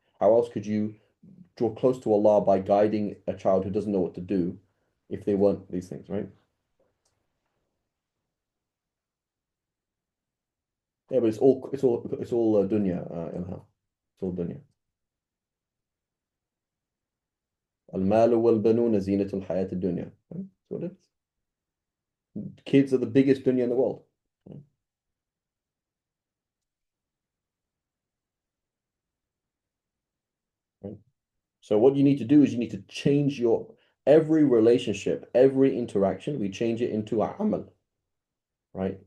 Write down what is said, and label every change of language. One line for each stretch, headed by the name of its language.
English: How else could you draw close to Allah by guiding a child who doesn't know what to do if they weren't these things, right? Yeah, but it's all dunya, Ilham. It's all dunya.
Arabic: المال والبنون زينة الحياة الدنيا.
English: Right? That's what it is. Kids are the biggest dunya in the world. Right? So what you need to do is you need to change your every relationship, every interaction, we change it into a amal, right?